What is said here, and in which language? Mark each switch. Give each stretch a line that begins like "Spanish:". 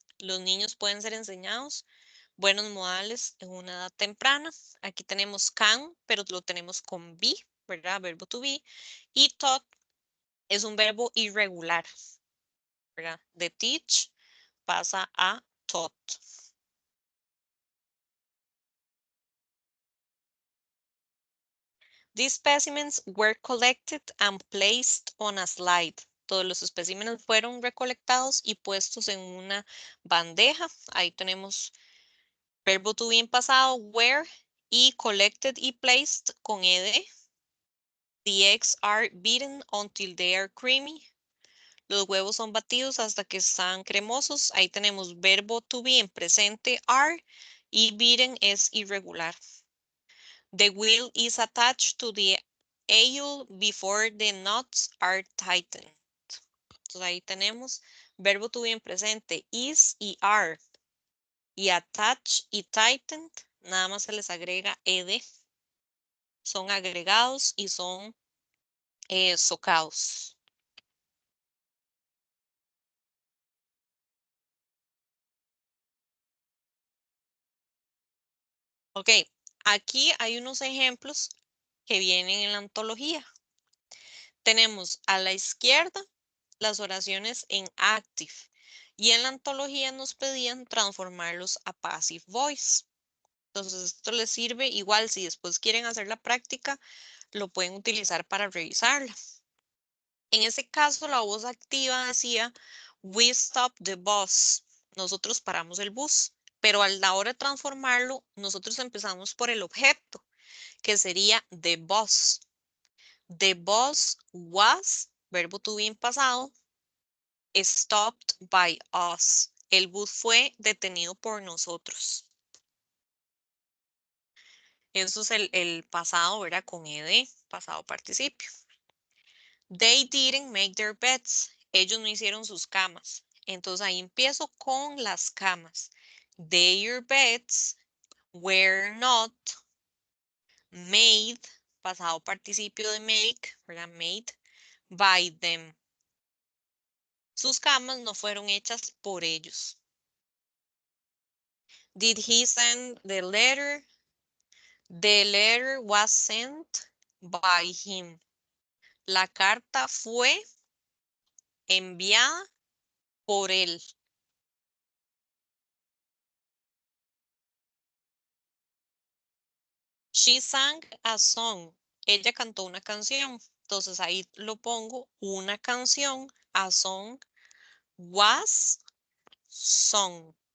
Spanish: Los niños pueden ser enseñados buenos modales en una edad temprana. Aquí tenemos can, pero lo tenemos con be, ¿verdad? Verbo to be. Y taught es un verbo irregular, ¿verdad? De teach pasa a taught.
English: These specimens were collected and placed on a slide.
Spanish: Todos los especímenes fueron recolectados y puestos en una bandeja. Ahí tenemos verbo to be en pasado, were, y collected y placed con ed.
English: The eggs are beaten until they are creamy.
Spanish: Los huevos son batidos hasta que están cremosos. Ahí tenemos verbo to be en presente, are, y beaten es irregular.
English: The wheel is attached to the aisle before the nuts are tightened.
Spanish: Entonces ahí tenemos verbo to be en presente, is y are. Y attach y tightened, nada más se les agrega ed. Son agregados y son socados. Ok, aquí hay unos ejemplos que vienen en la antología. Tenemos a la izquierda las oraciones en active y en la antología nos pedían transformarlos a passive voice. Entonces esto les sirve igual si después quieren hacer la práctica, lo pueden utilizar para revisarla. En este caso la voz activa decía we stopped the bus. Nosotros paramos el bus, pero a la hora de transformarlo, nosotros empezamos por el objeto, que sería the bus.
English: The bus was, verbo to be en pasado, stopped by us.
Spanish: El bus fue detenido por nosotros. Eso es el pasado, ¿verdad? Con ed, pasado participio.
English: They didn't make their beds.
Spanish: Ellos no hicieron sus camas. Entonces ahí empiezo con las camas.
English: Their beds were not made, pasado participio de make, ¿verdad?
Spanish: Made by them. Sus camas no fueron hechas por ellos.
English: Did he send the letter? The letter was sent by him.
Spanish: La carta fue enviada por él.
English: She sang a song. Ella cantó una canción.
Spanish: Entonces ahí lo pongo. Una canción. A song was sung.